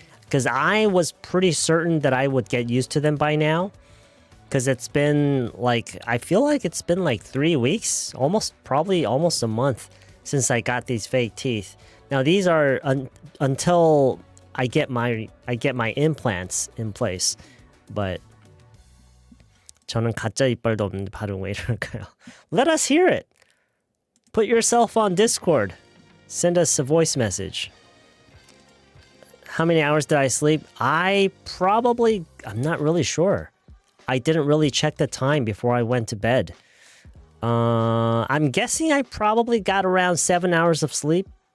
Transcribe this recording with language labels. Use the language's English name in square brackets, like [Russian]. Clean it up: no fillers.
[English] Because I was pretty certain that I would get used to them by now. Because it's been I feel like it's been 3 weeks, probably almost a month since I got these fake teeth. Now these are until I get my implants in place. But [Korean] 저는 가짜 이빨도 없는데 발음 왜 이럴까요? [English] Let us hear it. Put yourself on Discord. Send us a voice message. How many hours did I sleep? I'm not really sure. I didn't really check the time before I went to bed. I'm guessing I probably got around 7 hours of sleep.